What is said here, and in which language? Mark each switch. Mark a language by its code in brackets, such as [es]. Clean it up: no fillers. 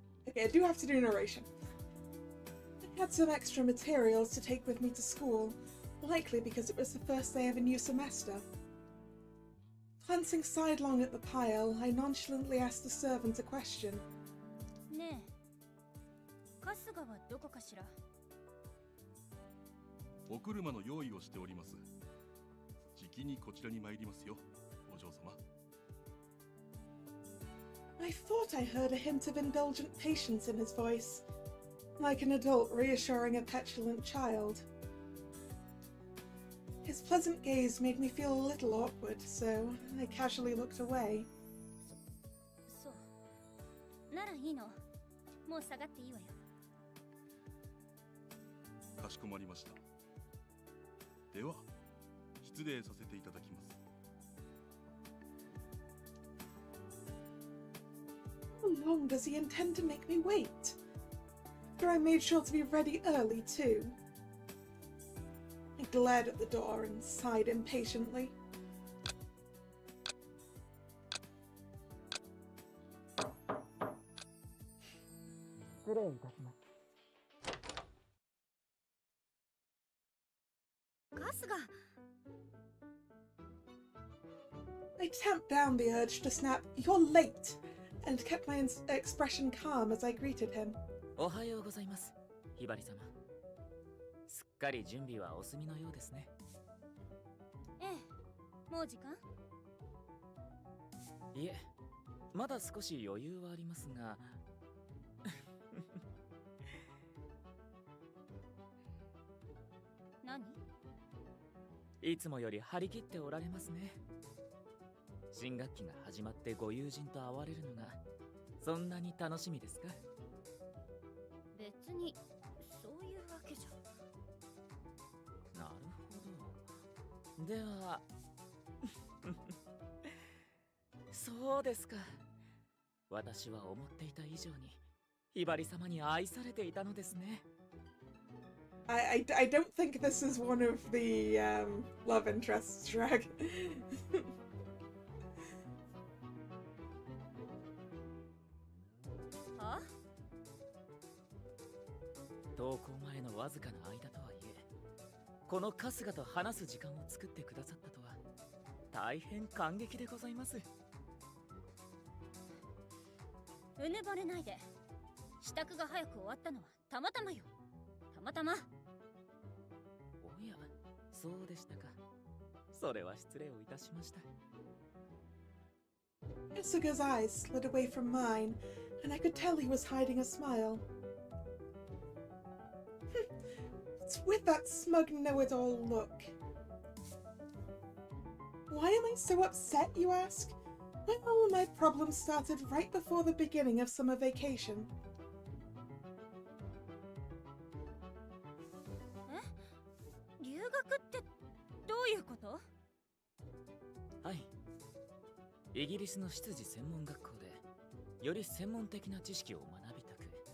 [en] Okay, I do have to do narration. I had some extra materials to take with me to school, likely because it was the first day of a new semester. Glancing sidelong at the pile, I nonchalantly asked the servant a question. [ja] ねえ、春日はどこかしら？お車の用意をしております。じきにこちらに参りますよ、お嬢様。 [en] I thought I heard a hint of indulgent patience in his voice, like an adult reassuring a petulant child. His pleasant gaze made me feel a little awkward, so I casually looked away. [ja] そう。ならいいの。もう下がっていいわよ。かしこまりました。では、失礼させていただきます。 [en] How long does he intend to make me wait? After I made sure to be ready early, too. I glared at the door and sighed impatiently. I tamped down the urge to snap, "You're late!" and kept my expression calm as I greeted him. [ja] おはようございます、ひばり様。すっかり準備はお済みのようですね。ええ、もう時間？いえ、まだ少し余裕はありますが。何？いつもより張り切っておられますね。新学期が始まってご友人と会われるのがそんなに楽しみですか？別にそういうわけじゃ。なるほど。ではそうですか。私は思っていた以上にひばり様に愛されていたのですね。 [en] I don't think this is one of the love interests, Shrek. [ja] 登校前のわずかな間とはいえ、この春日と話す時間を作ってくださったとは大変感激でございます。うぬぼれないで。支度が早く終わったのはたまたまよ。たまたま。おや、そうでしたか。それは失礼をいたしました。 [en] Isuga's eyes slid away from mine, and I could tell he was hiding a smile. What's with that smug know-it-all look? Why am I so upset, you ask? Well, my problems started right before the beginning of summer vacation. [ja] 留学ってどういうこと？はい。イギリスの執事専門学校でより専門的な知識を学びたく。